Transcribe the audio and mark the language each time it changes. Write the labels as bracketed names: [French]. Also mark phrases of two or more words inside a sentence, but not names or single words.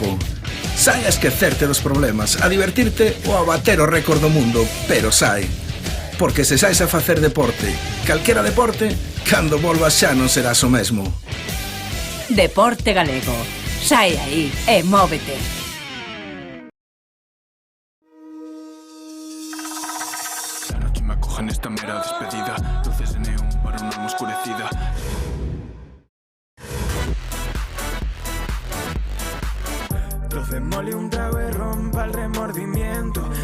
[Galician] Sae a esquecerte dos problemas, a divertirte ou a bater o récord do mundo, pero sae. Porque se saes a facer deporte, calquera deporte, cando volvas xa non serás o mesmo. Deporte Galego. Sae aí e móvete. [Spanish] La noche me acoge en esta mera despedida. Luces de neón para una alma oscurecida. Troce mole un trago y rompa el remordimiento.